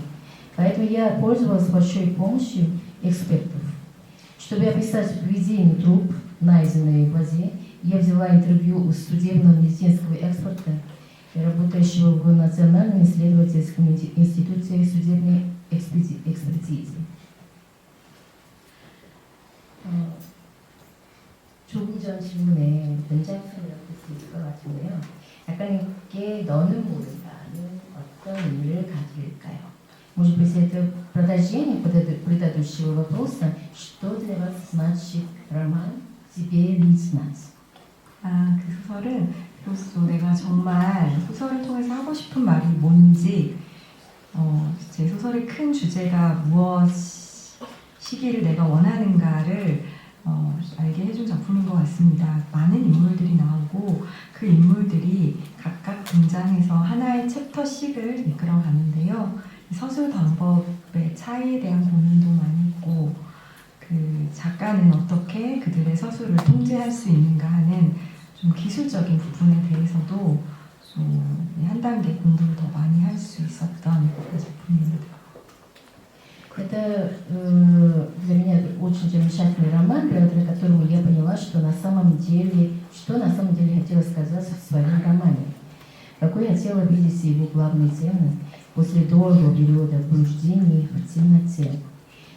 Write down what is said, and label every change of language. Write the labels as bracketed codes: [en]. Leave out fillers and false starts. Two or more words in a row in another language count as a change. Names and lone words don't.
[ru] Поэтому я пользовалась большой помощью экспертов. Чтобы описать поведение труп, найденной в воде, я взяла интервью у судебного медицинского эксперта, работающего в Национальном исследовательском институте судебной экспертизы. [ko] 조금 전 질문에 연장선이라고 볼 수 있을 것 같은데요. 약간 이게 너는 모른다는 어떤 의미를 가질까요? [ru] Может быть, это продолжение предыдущего вопроса, что для вас значит роман «Тебе ли знать»? [ko] 그 소설은 비로소 내가 정말 소설을 통해서 하고 싶은 말이 뭔지 제 소설의 큰 주제가 무엇이기를 내가 원하는가를 알게 해준 작품인 것 같습니다. 많은 인물들이 나오고 그 인물들이 각각 등장해서 하나의 챕터씩을 이끌어가는데요. 서술 방법의 차이에 대한 고민도 많이 있고 그 작가는 어떻게 그들의 서술을 통제할 수 있는가 하는 좀 기술적인 부분에 대해서도 한 단계 공부를 더 많이 할 수 있었던 작품입니다. [ru] Это для меня очень замечательный роман, благодаря которому я поняла, что на самом деле хотела сказать в своем романе. Какой хотела видеть его главные темы после долгого периода блуждений в темноте.